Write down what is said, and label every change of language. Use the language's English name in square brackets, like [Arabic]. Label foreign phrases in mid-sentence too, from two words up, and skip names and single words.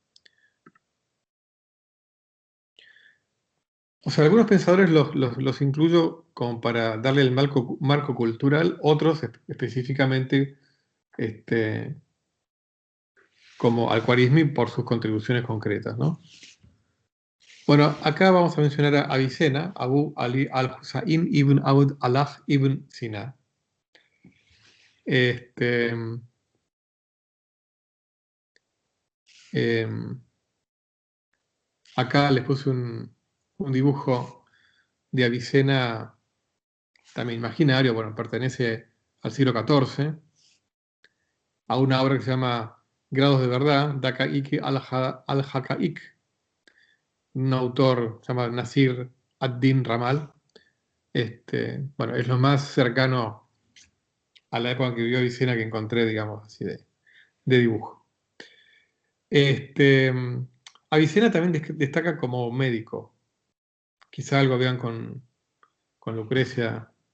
[Spanish] O sea, algunos pensadores los incluyo como para darle el marco cultural, otros específicamente como Al-Khwarizmi por sus contribuciones concretas, ¿no? Bueno, acá vamos a mencionar a Avicena, Abu Ali al-Husayn ibn Abd Allah ibn Sina. Este, Acá les puse un dibujo de Avicena, también imaginario, bueno, pertenece al siglo XIV, a una obra que se llama Grados de Verdad, Daqa'iq al-Haqa'iq, un autor se llama Nasir ad-Din Ramal. Bueno, es lo más cercano a la época en que vivió Avicena que encontré, digamos, así de dibujo. Avicena también destaca como médico. Quizá algo vean con Lucrecia.